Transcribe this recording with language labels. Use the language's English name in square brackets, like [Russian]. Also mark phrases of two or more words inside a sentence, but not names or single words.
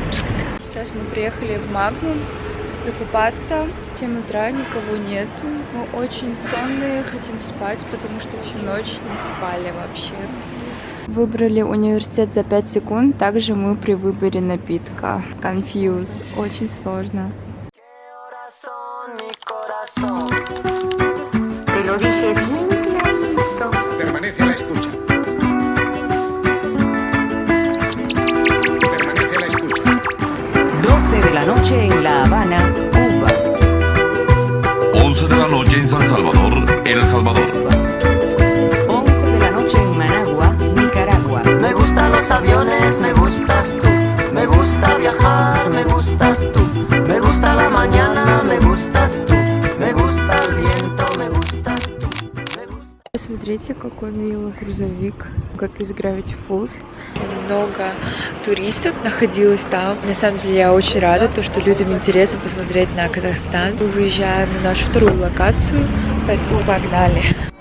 [Russian] Сейчас мы приехали в Магнум закупаться. В 7 утра никого нету. Мы очень сонные, хотим спать, потому что всю ночь не спали вообще. Выбрали университет за 5 секунд. Также мы при выборе напитка. Confuse. Очень сложно. [Spanish] Permanece a la escucha. Permanece a la escucha. 12 de la noche en La Habana, Cuba. 11 de la noche en San Salvador, El Salvador. 11 de la noche en Managua, Nicaragua. Me gustan los aviones, me gustas tú. Me gusta viajar, me gustas tú. Me gusta la mañana, me gustas tú. Me gusta el viento, me gustas tú. [Russian] Посмотрите, какой милый грузовик, как из Gravity Falls. Много туристов находилось там. На самом деле я очень рада, что людям интересно посмотреть на Казахстан. Мы выезжаем на нашу вторую локацию, поэтому погнали.